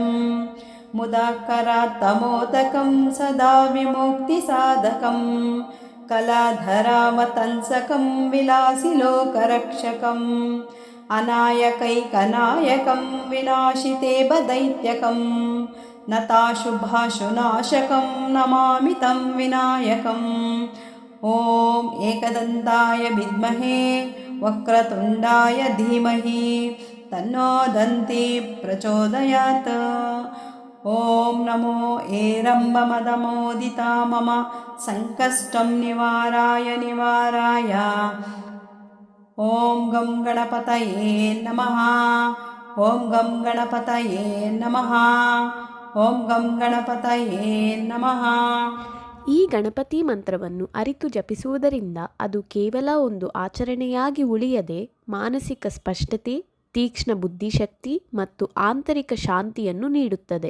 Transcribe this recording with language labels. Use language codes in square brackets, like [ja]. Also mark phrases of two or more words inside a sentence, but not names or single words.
[sa] ಮುದಾಕರಾತ್ತಮೋದಕಂ ಸದಾ ವಿಮುಕ್ತಿಸಾಧಕಂ ಕಲಾಧರಾವತಂಸಕಂ ವಿಲಾಸಿಲೋಕರಕ್ಷಕಂ ಅನಾಯಕೈಕನಾಯಕಂ ವಿನಾಶಿತೇಬದೈತ್ಯಕಂ ನತಾಶುಭಾಶುನಾಶಕಂ ನಮಾಮಿ ತಂ ವಿನಾಯಕಂ. ಓಂ ಏಕದಂತಾಯ ವಿದ್ಮಹೇ ವಕ್ರತುಂಡಾಯ ಧೀಮಹಿ ತನ್ನೋ ದಂತಿ ಪ್ರಚೋದಯಾತ್. ಓಂ ನಮೋ ಏರಂಬಮದಮೋದಿತಾ ಮಮ ಸಂಕಷ್ಟಂ ನಿವಾರಾಯ ನಿವಾರಾಯ. ಓಂ ಗಂ ಗಣಪತಯೇ ನಮಃ. ಓಂ ಗಂ ಗಣಪತಯೇ ನಮಃ. ಓಂ ಗಂ ಗಣಪತಯೇ ನಮಃ. [kn] ಈ ಗಣಪತಿ ಮಂತ್ರವನ್ನು ಅರಿತು ಜಪಿಸುವುದರಿಂದ ಅದು ಕೇವಲ ಒಂದು ಆಚರಣೆಯಾಗಿ ಉಳಿಯದೆ ಮಾನಸಿಕ ಸ್ಪಷ್ಟತೆ, ತೀಕ್ಷ್ಣ ಬುದ್ಧಿಶಕ್ತಿ ಮತ್ತು ಆಂತರಿಕ ಶಾಂತಿಯನ್ನು ನೀಡುತ್ತದೆ.